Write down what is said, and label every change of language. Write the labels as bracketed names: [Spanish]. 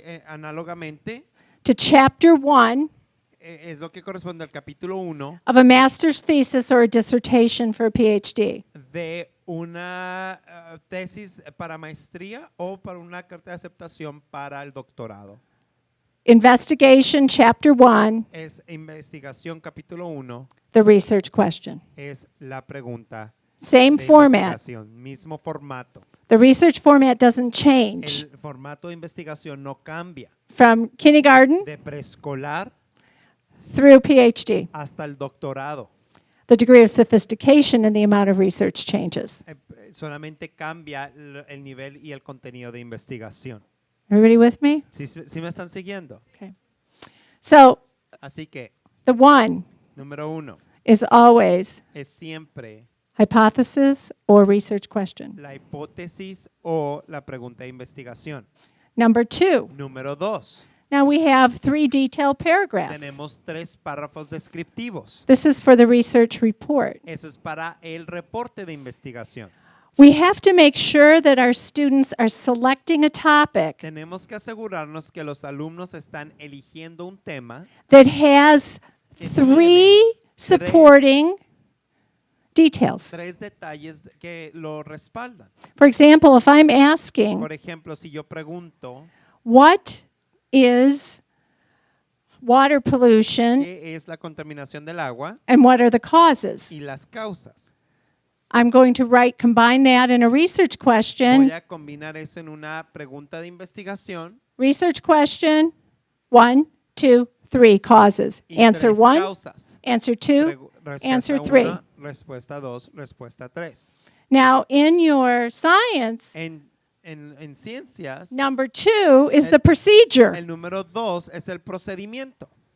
[Spanish] Análogamente, [English] to Chapter 1 [Spanish] es lo que corresponde al capítulo 1 [English] of a master's thesis or a dissertation for a PhD. [Spanish] de una tesis para maestría o para una carta de aceptación para el doctorado. [English] Investigation, Chapter 1, [Spanish] Es investigación capítulo 1, [English] the research question. [Spanish] es la pregunta [English] Same [Spanish] de [English] format. [Spanish] investigación, mismo formato. [English] The research format doesn't change [Spanish] El formato de investigación no cambia [English] from kindergarten [Spanish] de preescolar [English] through PhD. [Spanish] hasta el doctorado. [English] The degree of sophistication and the amount of research changes. [Spanish] Solamente cambia el nivel y el contenido de investigación. [English] Everybody with me? [Spanish] ¿Sí me están siguiendo? [English] Okay. So [Spanish] Así que, [English] the 1 [Spanish] número 1, [English] is always [Spanish] es siempre [English] hypothesis or research question. [Spanish] la hipótesis o la pregunta de investigación. [English] Number 2. [Spanish] Número 2, [English] Now we have 3 detailed paragraphs. [Spanish] tenemos 3 párrafos descriptivos. [English] This is for the research report. [Spanish] Eso es para el reporte de investigación. [English] We have to make sure that our students are selecting a topic [Spanish] Tenemos que asegurarnos que los alumnos están eligiendo un tema [English] that has [Spanish] que [English] 3 [Spanish] tiene [English] supporting details. [Spanish] 3 detalles que lo respaldan. [English] For example, if I'm asking, [Spanish] Por ejemplo, si yo pregunto, [English] what is water pollution [Spanish] ¿qué es la contaminación del agua [English] and what are the causes? [Spanish] y las causas? [English] I'm going to combine that in a research [Spanish] Voy [English] question. [Spanish] a combinar eso en una pregunta de investigación [English] Research question, 1, 2, 3 causes. [Spanish] y [English] Answer [Spanish] 3 [English] 1, [Spanish] causas. [English] answer 2, answer 3. [Spanish] Respuesta 1, respuesta 2, respuesta 3. [English] Now, in your science, [Spanish] En ciencias, [English] number 2 is the procedure. [Spanish] el número 2 es el procedimiento.